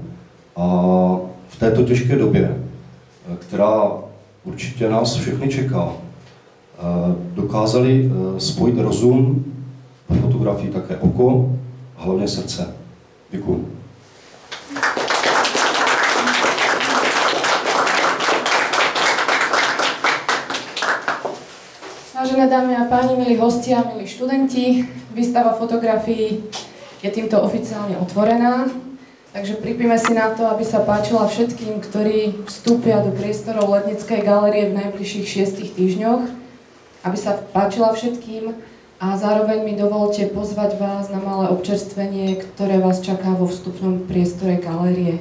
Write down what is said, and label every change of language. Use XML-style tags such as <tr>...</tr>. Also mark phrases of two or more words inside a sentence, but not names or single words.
<cs>A v této těžké době, která určitě nás všechny čeká, dokázali spojit rozum, ve fotografii také oko a hlavně srdce. Děkuji.</cs> <sk>Vážené dámy a páni, milí hostia, milí študenti, výstava fotografií je týmto oficiálne otvorená, takže pripíme si na to, aby sa páčila všetkým, ktorí vstúpia do priestorov Letnickej galérie v najbližších 6 týždňoch, aby sa páčila všetkým a zároveň mi dovolte pozvať vás na malé občerstvenie, ktoré vás čaká vo vstupnom priestore galérie.</sk>